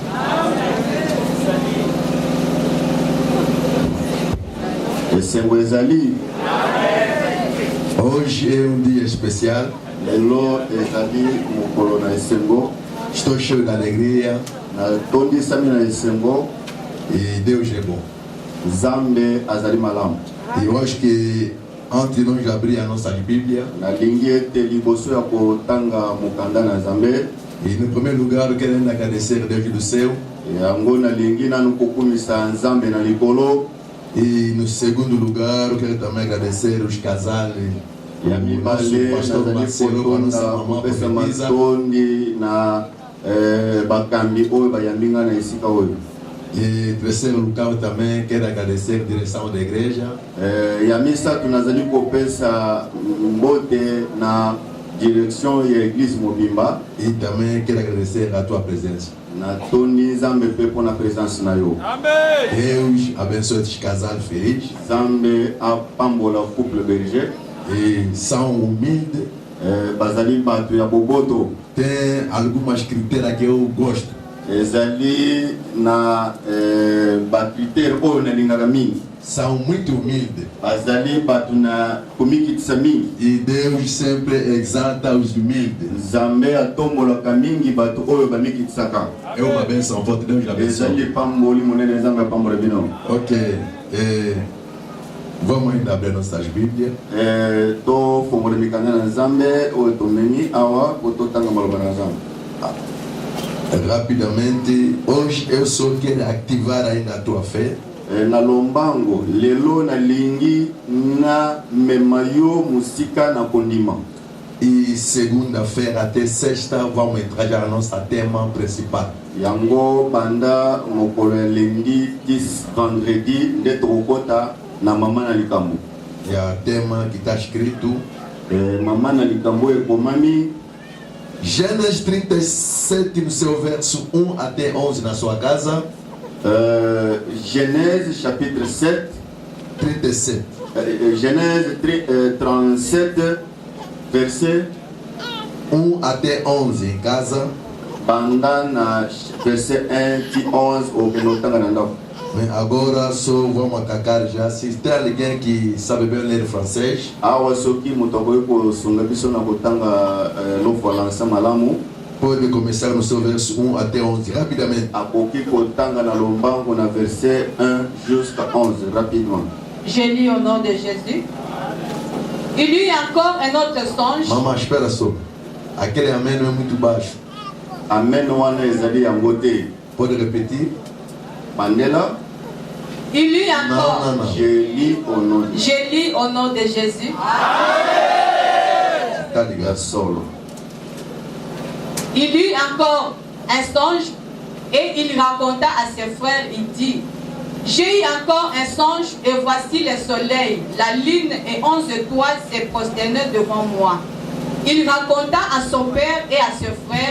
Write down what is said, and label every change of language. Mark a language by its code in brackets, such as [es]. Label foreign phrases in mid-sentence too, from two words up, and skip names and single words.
[ln] Esengo ezali. [pt] Hoje é dia especial. [ln] Lelo ezali mokolo na esengo. [pt] Estou cheio de alegria. [ln] Natondisami na esengo. [pt] E Deus é bom. [ln] Zambe azali malamu. [pt] E eu acho que antes de nós abrir a nossa Bíblia, [ln] nalingi ete liboso ya kotanga mokanda na Zambe. [pt] E no primeiro lugar eu quero agradecer a Deus do céu. [ln] Yango nalingi nanu kokumisa Nzambe na likolo. [pt] E no segundo lugar eu quero também agradecer os casais. [ln] Ya mibale nazali kotonda kopesa matondi na bakambi oyo bayambinga na esika oyo. [pt] E terceiro lugar também quero agradecer a direção da igreja. [ln] Ya misato nazali kopesa mbote na direção ya église mobimba. [pt] E também quero agradecer a tua presença. [ln] Na toni Zambe pe pona presença na yo. [pt] Amém. Deus abençoe estes casais felizes. [ln] Zambe apambola [fr] couple berger. [pt] E são humildes. [ln] Bazali bato ya boboto. [pt] Tem algumas critérias que eu gosto. [ln] Ezali na bakritere oyo nalingaka mingi. [pt] São muito humildes. [ln] Bazali bato na komikitisa mingi. [pt] E Deus sempre exalta os humildes. [ln] Nzambe atombolaka mingi bato oyo bamikitisaka. [pt] É uma benção, voto Deus abençoe. [ln] Ezali pamboli monene Nzambe apambola bino. [pt] Ok. Vamos ainda abrir nossas Bíblias. [ln] To fongola mikanda na Nzambe oyo tomemi awa kototanga maloba na Nzambe. [pt] Rapidamente, hoje eu só quero ativar ainda a tua fé. [ln] Na lombango, lelo na lingi na memayo musika na kondima. [pt] E segunda-feira até sexta vamos entrar já no nosso tema principal. [ln] Yango banda mokolo ya lingi tis vendredi nde tokokota na mama na likambo. [pt] E o tema que está escrito [ln] mama na likambo ekomami [pt] Gênesis 37 no seu verso 1 até 11 na sua casa. [fr] Genèse chapitre 7 37. Genèse 37 verset [pt] 1 até 11 em casa. [ln] Banda na verset 1 ti 11 o kenotanga na ndako. [pt] Mas agora só vamos atacar já. Se tem alguém que sabe bem ler francês, [ln] awa soki moto akoki kosunga biso na kotanga lofalansa malamu, [pt] pode começar no seu verso 1 até 11 rapidamente. [ln] akoki kotanga na lombango na [fr] verset 1 jusqu'à 11 rapidement. Je lis au nom de Jésus. Il y eut encore un autre songe. Maman, [pt] espera só. Aquele amém não é muito baixo. [ln] Amen wana ezali yango te. [pt] Pode repetir? Mandela. [fr] Il y eut encore. Non. Je lis au nom de Jésus. [pt] Tá ligado? [ln] Solo. [fr] Il eut encore un songe et il raconta à ses frères, il dit, j'ai eu encore un songe et voici le soleil, la lune et 11 étoiles se prosternaient devant moi. Il raconta à son père et à ses frères.